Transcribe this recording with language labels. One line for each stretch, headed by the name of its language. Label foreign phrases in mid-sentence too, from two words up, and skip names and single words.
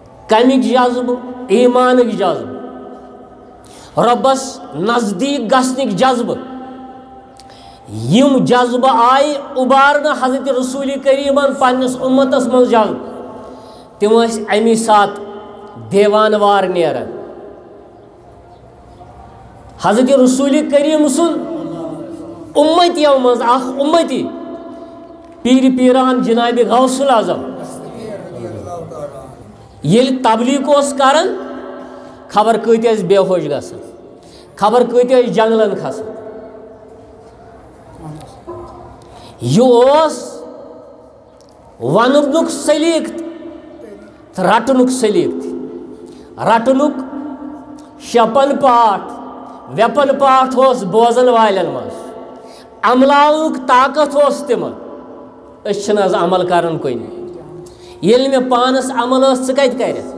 Kashmiri: کمیک جذب ایمانک جذب ربس نزدیک گژھنٕکۍ جذبہٕ یم جذبہ آئی ابارنا حضرت رسول کریمن پنس امتس من جذب تم امی سات دیوان وار نیران حضرت رسول کریم سن امتیو من اخ امتی پیر پیران جناب غوث العظم یل تبلیغ اس کران خبر کت بے ہوش گسان خبر کت جنگلن کھسان یہ وننک سلیق رٹنک سلیق رٹنک شپن پاٹ ویپن پاٹ بوزن والن مز عملاؤنک طاقت تمن از عمل کرن کن یل میں پانس عمل کت کر